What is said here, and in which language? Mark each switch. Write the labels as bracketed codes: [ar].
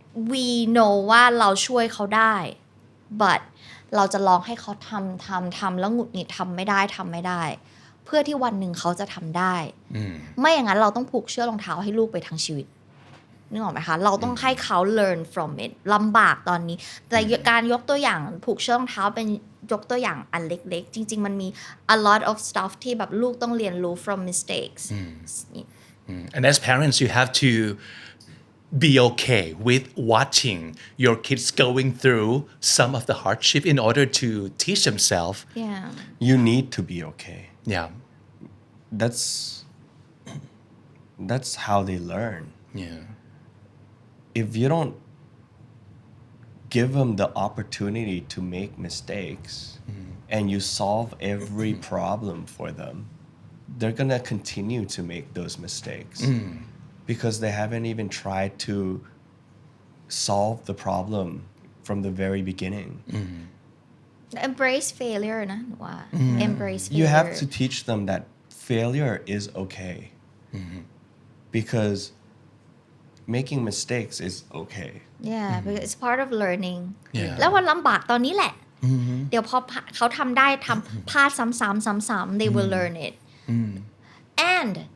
[en] we know [th] ว่าเราช่วยเขาได้ [en] but [th] เราจะลองให้เขาทำแล้วหงุดหงิดทำไม่ได้เพื่อที่วันหนึ่งเขาจะทำได้ไม่อย่างนั้นเราต้องผูกเชือกรองเท้าให้ลูกไปทั้งชีวิตนึกออกไหมคะเราต้องให้เขา [en] learn from it [th] ลำบากตอนนี้แต่การยกตัวอย่างผูกเชือกรองเท้าเป็นยกตัวอย่างอันเล็กๆจริงๆมันมี [en] a lot of stuff [th] ที่แบบลูกต้องเรียนรู้ [en] from mistakes And as parents, you have to be okay with watching your kids going through some of the hardship in order to teach themselves. yeah You need to be okay. Yeah. That's how they learn. Yeah. If you don't give them the opportunity to make mistakes and you solve every problem for them, they're going to continue to make those mistakes because they haven't even tried to solve the problem from the very beginning. embrace failure [th] นะหนูว่า [en] embrace failure You have to teach them that failure is okay because making mistakes is okay. yeah because it's part of learning Yeah. [th] แล้ววันลำบากตอนนี้แหละเดี๋ยวพอเขาทำได้ทำพลาดซ้ำๆ [en] they will learn it and